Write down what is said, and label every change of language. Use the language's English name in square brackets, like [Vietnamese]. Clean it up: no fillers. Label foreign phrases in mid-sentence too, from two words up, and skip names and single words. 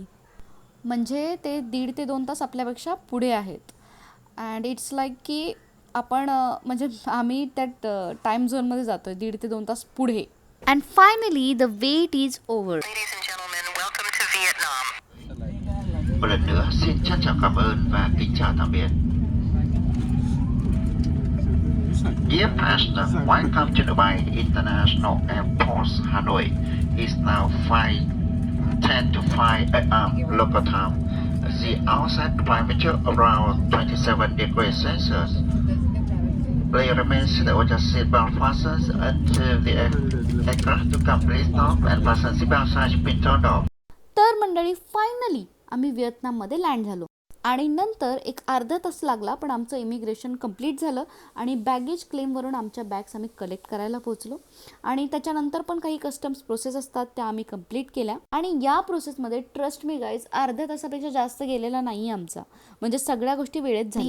[Marathi] म्हणजे ते 1.5 ते 2 तास आपल्यापेक्षा पुढे आहेत. [English] and it's like [Marathi] की आपण म्हणजे आम्ही त्यात [English] time zone-मध्ये [Marathi] जातो आहे 1.5 ते 2 तास पुढे. [English] and finally the wait is over. [Vietnamese] Một lần nữa xin trân trọng cảm ơn và kính chào tạm biệt. [English] Dear passenger, welcome to Dubai International Airport, Hanoi. It's now 5:10 to 5 a.m. local time. The outside temperature around 27 degrees Celsius. Please remain seated with your seatbelt fastened until the aircraft to complete stop and fasten seatbelt signs been turned off. [Marathi] तर मंडळी, फायनली आम्ही व्हिएतनाममध्ये लँड झालो. आणि नंतर एक अर्धा तास लागला, पण आमचं [English] immigration complete [Marathi] झालं आणि [English] baggage claim-वरून [Marathi] आमच्या बॅग्स आम्ही कलेक्ट करायला पोहोचलो. आणि त्याच्यानंतर पण काही [English] customs process [Marathi] असतात त्या आम्ही कंप्लीट केल्या. आणि या प्रोसेसमध्ये [English] trust me guys, [Marathi] अर्ध्या तासापेक्षा जास्त गेलेला नाही आमचा, म्हणजे सगळ्या गोष्टी वेळेत झाल्या.